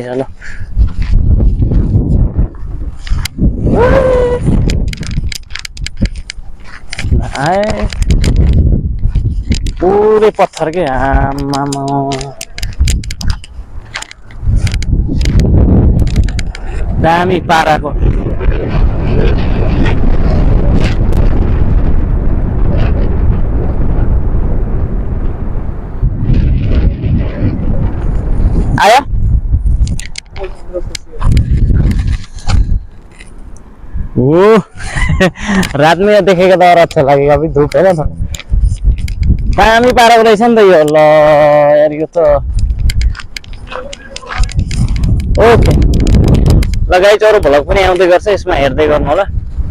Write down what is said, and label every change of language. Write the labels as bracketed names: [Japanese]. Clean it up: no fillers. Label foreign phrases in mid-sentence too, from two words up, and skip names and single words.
[Nepali] ल आए पुरै पत्थर के। आमामा दामी पाराको। [Hindi] आया ओ रात में देखेगा तो और अच्छा लगेगा। अभी धूप है ना थोड़ा। [Nepali] दामी पाराको रहेछ नि त यो। ल यार यो त ओके ल गाइज अरू भ्लग पनि आउँदै गर्छ यसमा हेर्दै गर्नु होला।